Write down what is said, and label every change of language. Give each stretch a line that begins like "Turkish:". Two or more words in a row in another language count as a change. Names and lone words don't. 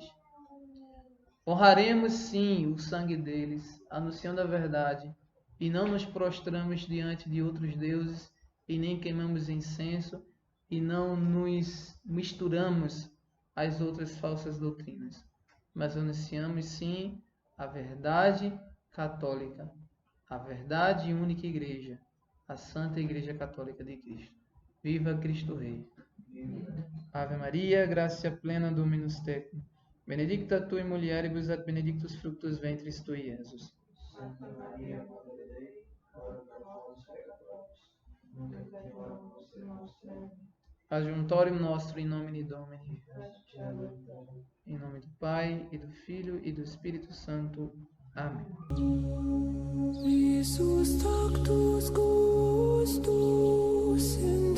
Portuguese: Honraremos sim o sangue deles, anunciando a verdade, e não nos prostramos diante de outros deuses, e nem queimamos incenso, e não nos misturamos às outras falsas doutrinas. Mas anunciamos sim a verdade católica, a verdade e única Igreja, a Santa Igreja Católica de Cristo. Viva Cristo Rei.
Latin: Ave Maria, gratia plena Dominus tecum, benedicta tu in mulieribus et benedictus fructus ventris tui, Iesus.
Portuguese: Santa Maria, Mãe de Deus,
Latin: ora pro nobis peccatoribus, nunc et in hora mortis nostre.
Portuguese: Amém.
Latin: Adjuntorium nostro in nomine Domini.
Portuguese: Em nome do Pai, e do Filho, e do Espírito Santo. Amém.
Latin: Jesus tactus gustus